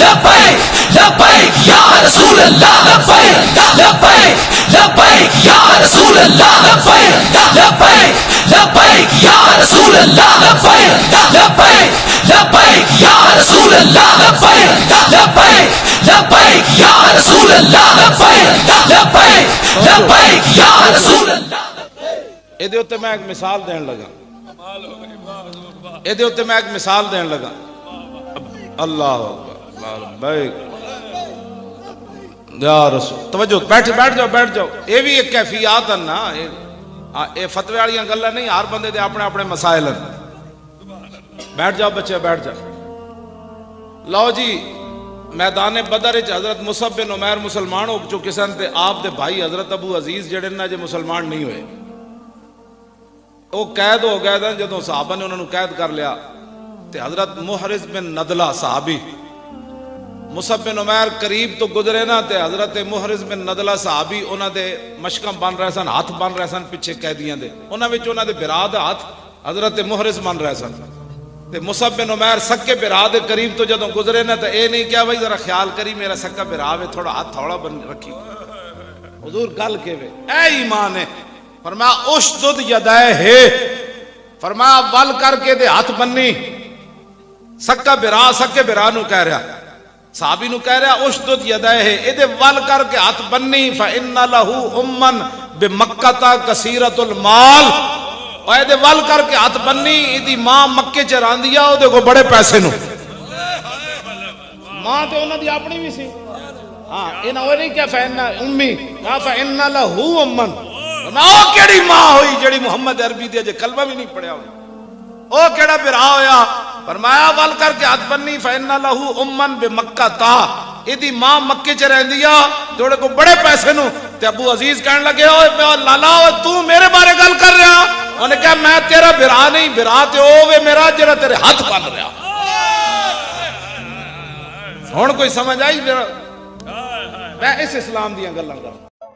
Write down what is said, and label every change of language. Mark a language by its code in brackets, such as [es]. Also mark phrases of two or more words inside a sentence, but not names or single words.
[ar] لبیک لبیک یا رسول اللہ لبیک لبیک لبیک یا رسول اللہ لبیک لبیک لبیک یا رسول اللہ لبیک لبیک لبیک یا رسول اللہ لبیک لبیک لبیک یا رسول اللہ لبیک لبیک لبیک یا رسول اللہ۔ [pa] اے دے اوتے میں ایک مثال دین لگا، اے دے اوتے میں ایک مثال دین لگا، [ar] اللہ اکبر یا رسول، [pa] توجہ بیٹھ جاؤ بیٹھ جاؤ، اے بھی ایک کیفیات ہے نا، اے فتوی والیاں گلاں نہیں، ہر بندے دے اپنے اپنے مسائل ہیں، بیٹھ جاؤ بچے بیٹھ جاؤ۔ لو جی میدان بدر وچ حضرت مصعب بن عمیر مسلمان ہو چکے سن تے آپ دے بھائی حضرت ابو عزیز جڑے نا جے مسلمان نہیں ہوئے، [ur] وہ قید ہو گئے تھے، [pa] جدوں صحابہ نے انہوں نے قید کر لیا تے حضرت محرز بن ندلہ صحابی مصعب بن عمیر قریب تو گزرے نا تے حضرت محرز بن ندلہ صحابی انہاں دے مشکم بن رہے سن، ہاتھ بن رہے سن پیچھے قیدیاں دے، انہاں وچ انہاں دے برا دے ہاتھ حضرت محرز بن رہے سن تے مصعب بن عمیر سکے برا دے قریب تو جدوں گزرے نا تے اے نہیں کیا بھائی ذرا خیال کری میرا سکا برا وے تھوڑا ہاتھ تھوڑا بن رکھی، حضور گل کے وے اے ایمان ہے، فرمایا [ar] اشدد یدائے [pa] ہے، فرمایا ول کر کے دے ہاتھ بننی، سکا برا نو کہہ رہا، صحابی نو کہہ رہا [ar] اشدد یدائے [pa] ہے، اے دے ول کر کے ہاتھ بننی، [ar] فَإِنَّ لَهُ أُمًّا بِمَكَّةَ كَثِيرَةُ الْمَالِ، [pa] اور اے دے ول کر کے ہاتھ بننی، ایدی ماں مکے چ راندیا او دے کو بڑے پیسے نو، ماں تے انہاں دی اپنی بھی سی، ہاں انہاں وہ نہیں کیا [ar] فَإِنَّ أُمِّي فَإِنَّ لَهُ أُمًّا، [pa] او کیڑی ماں ہوئی جڑی محمد عربی دے جے کلمہ بھی نہیں پڑھیا ہوئی، او کیڑا برا ہویا، فرمایا ول کر کے ہاتھ بننی، [ar] فَإِنَّ لَهُ أُمًّا بِمَكَّةَ، [pa] ਇਹਦੀ ਮਾਂ ਮੱਕੇ 'ਚ ਰਹਿੰਦੀ ਆ ਤੇ ਉਹਦੇ ਕੋਲ ਬੜੇ ਪੈਸੇ ਨੂੰ ਤੇ ਅਬੂ ਅਜ਼ੀਜ਼ ਕਹਿਣ ਲੱਗੇ ਓਏ ਲਾਲਾ ਓਏ ਤੂੰ ਮੇਰੇ ਬਾਰੇ ਗੱਲ ਕਰ ਰਿਹਾ ਉਹਨੇ ਕਿਹਾ ਮੈਂ ਤੇਰਾ ਬਿਰਾ ਨਹੀਂ ਬਿਰਾ ਤੇ ਉਹ ਵੇ ਮੇਰਾ ਜਿਹੜਾ ਤੇਰੇ ਹੱਥ ਬੰਨ ਰਿਹਾ ਹੁਣ ਕੋਈ ਸਮਝ ਆਈ ਮੈਂ ਇਸ ਇਸਲਾਮ ਦੀਆਂ ਗੱਲਾਂ ਕਰ